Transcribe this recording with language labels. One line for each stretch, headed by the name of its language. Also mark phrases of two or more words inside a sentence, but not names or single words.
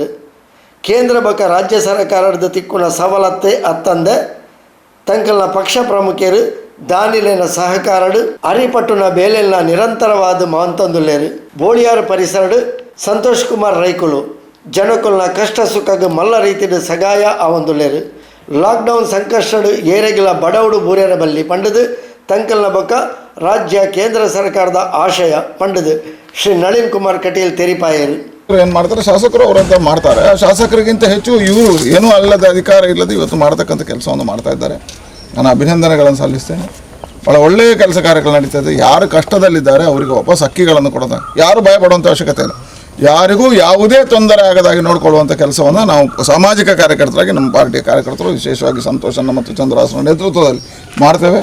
Tulu: ಕೇಂದ್ರ ಬಕ ರಾಜ್ಯ ಸರ್ಕಾರದ ತಿಕ್ಕುನ ಸವಲತ್ತೆ ಅತ್ತಂದೆ ತಂಕಲ್ನ ಪಕ್ಷ ಪ್ರಮುಖರು ದಾನಿಲಿನ ಸಹಕಾರಡು ಅರಿಪಟ್ಟುನ ಬೇಲೆಲ್ನ ನಿರಂತರವಾದ ಮಾಂತಂದುಲ್ಲೇರು ಬೋಳಿಯಾರ ಪರಿಸರಡು ಸಂತೋಷ್ ಕುಮಾರ್ ರೈಕುಲು ಜನಕುಲ್ನ ಕಷ್ಟ ಸುಖಗೆ ಮಲ್ಲ ರೀತಿಯ ಸಗಾಯ ಆವಂದುಲ್ಲೇರು. ಲಾಕ್ಡೌನ್ ಸಂಕಷ್ಟಡು ಏರೆಗಿಲ ಬಡವಡು ಬೂರ್ಯರ ಬಲ್ಲಿ ಪಂಡದು ತಂಕಲ್ನ ಬಕ ರಾಜ್ಯ ಕೇಂದ್ರ ಸರ್ಕಾರದ ಆಶಯ ಪಂಡದು ಶ್ರೀ ನಳಿನ್ ಕುಮಾರ್ ಕಟೀಲ್ ತೆರಿಪಾಯರು
Kannada: ಏನು ಮಾಡ್ತಾರೆ, ಶಾಸಕರು ಅವರಂತ ಮಾಡ್ತಾರೆ. ಶಾಸಕರಿಗಿಂತ ಹೆಚ್ಚು ಇವರು ಏನೂ ಅಲ್ಲದ ಅಧಿಕಾರ ಇಲ್ಲದೆ ಇವತ್ತು ಮಾಡ್ತಕ್ಕಂಥ ಕೆಲಸವನ್ನು ಮಾಡ್ತಾ ಇದ್ದಾರೆ. ನಾನು ಅಭಿನಂದನೆಗಳನ್ನು ಸಲ್ಲಿಸ್ತೇನೆ. ಭಾಳ ಒಳ್ಳೆಯ ಕೆಲಸ ಕಾರ್ಯಗಳು ನಡೀತಾ ಇದೆ. ಯಾರು ಕಷ್ಟದಲ್ಲಿದ್ದಾರೆ ಅವರಿಗೆ ವಾಪಸ್ ಅಕ್ಕಿಗಳನ್ನು ಕೊಡೋದು, ಯಾರು ಭಯ ಪಡುವಂಥ ಅವಶ್ಯಕತೆ ಇಲ್ಲ. ಯಾರಿಗೂ ಯಾವುದೇ ತೊಂದರೆ ಆಗದಾಗಿ ನೋಡಿಕೊಳ್ಳುವಂಥ ಕೆಲಸವನ್ನು ನಾವು ಸಾಮಾಜಿಕ ಕಾರ್ಯಕರ್ತರಾಗಿ ನಮ್ಮ ಪಾರ್ಟಿಯ ಕಾರ್ಯಕರ್ತರು ವಿಶೇಷವಾಗಿ ಸಂತೋಷನ ಮತ್ತು ಚಂದ್ರಹಾಸನ ನೇತೃತ್ವದಲ್ಲಿ ಮಾಡ್ತೇವೆ.